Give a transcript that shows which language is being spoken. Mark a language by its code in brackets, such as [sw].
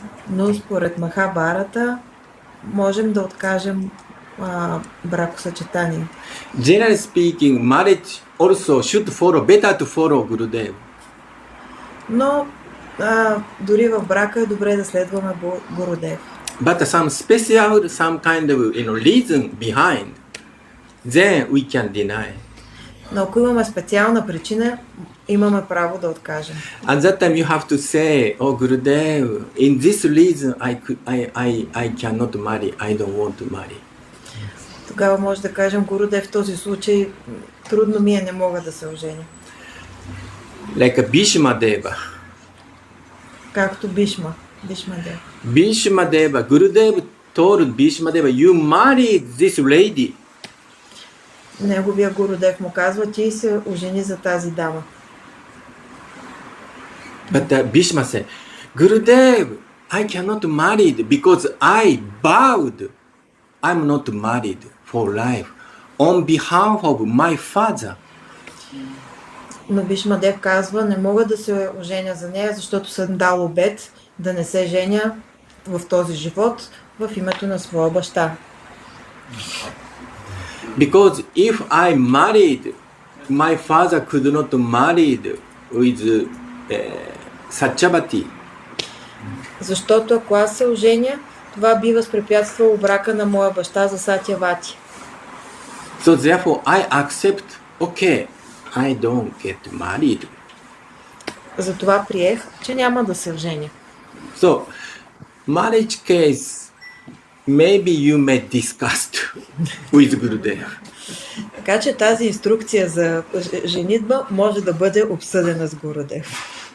[bg] Но според Махабарата можем да откажем бракосъчетание. [en] Generally speaking, marriage also should follow, better to follow Gurudev. [bg] Но дори в брака е добре да следваме Гурудев. [en] But some special, some kind of reason behind, then we can deny. [bg] Но ако имаме специална причина, имаме право да откажем. [en] At that time you have to say, oh Gurudev, in this reason I cannot marry, I don't want to marry. [bg] Тогава може да кажем, Гурудев, в този случай трудно ми е, не мога да се оженя. [en] Like Bhishma Deva. [bg] Както Бишма Дев. [en] Bhishma Deva, Gurudev told Bhishma Deva, you marry this lady. [bg] Неговия Гурудев му казва, ти се ожени за тази дама. [en] But Bhishma said, Gurudev, I cannot marry because I vowed I'm not married for life on behalf of my father. [bg] Но Бишма Дев казва, не мога да се оженя за нея, защото съм дал обет да не се женя в този живот в името на своя баща. [en] Because if I married, my father could not marry with Satyavati. [bg] Защото ако аз се оженя, това би възпрепятствало брака на моя баща за Сатявати. [en] So therefore I accept, okay, I don't get married. [bg] Затова приех, че няма да се оженя. [en] So, marriage case, maybe you may discuss with Gurudev. [bg] Така че тази инструкция за женитба може да бъде обсъдена с Гурудев.